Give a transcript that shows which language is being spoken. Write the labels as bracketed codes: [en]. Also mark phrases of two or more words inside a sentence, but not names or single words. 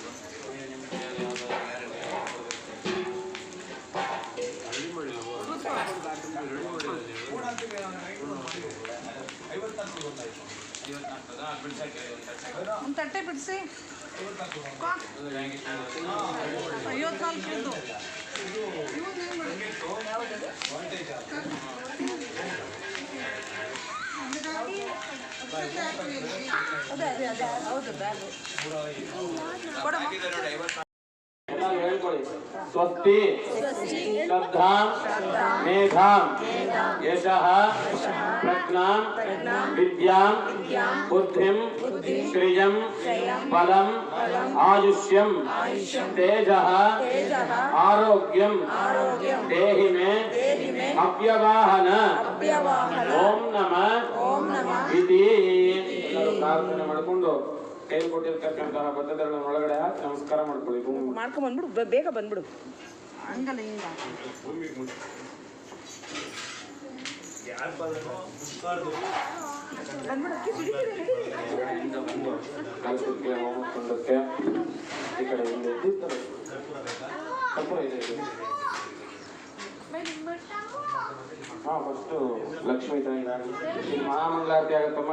[kn] ಒಂದು ತಟ್ಟೆ ಬಿಡಿಸಿ 54 ಅದೇ ಹೌದು ಬ್ಯಾಗು [sa] ಹೇಳ್ಕೊಳ್ಳಿ ಸ್ವಸ್ತಿ ಶ್ರದ್ಧಾ ಮೇಧಾ ಯಶಃ ಪ್ರಜ್ಞಾಂ ವಿದ್ಯಾಂ ಬುದ್ಧಿಂ ಶ್ರಿಯಂ ಬಲಂ ಆಯುಷ್ಯಂ ತೇಜಃ ಆರೋಗ್ಯಂ ದೇಹಿ ಮೇ ಅವ್ಯವಾಹನ ಓಂ ನಮಃ ಇತಿ [kn] ಪ್ರಾರ್ಥನೆ ಮಾಡಿಕೊಂಡು ಕೈ ಕೊಟ್ಟಿರ್ತಕ್ಕಂತಹ ಬದ್ಧತೆಗಳ ಒಳಗಡೆ ನಮಸ್ಕಾರ ಮಾಡ್ಕೊಳ್ಳಿ. ಮಾಡ್ಕೊಂಡ್ಬಂದ್ಬಿಡು, ಬೇಗ ಬಂದ್ಬಿಡು. ಹಂಗಲ್ಲ ಹಿಂಗ ಹೋಮಕೊಂಡಕ್ಕೆ ಈ ಕಡೆ ಫಸ್ಟು ಲಕ್ಷ್ಮೀ ತಾಯಿ ಮಹಾಮಂಗಳಾರತಿ ಆಗತ್ತಮ್ಮ.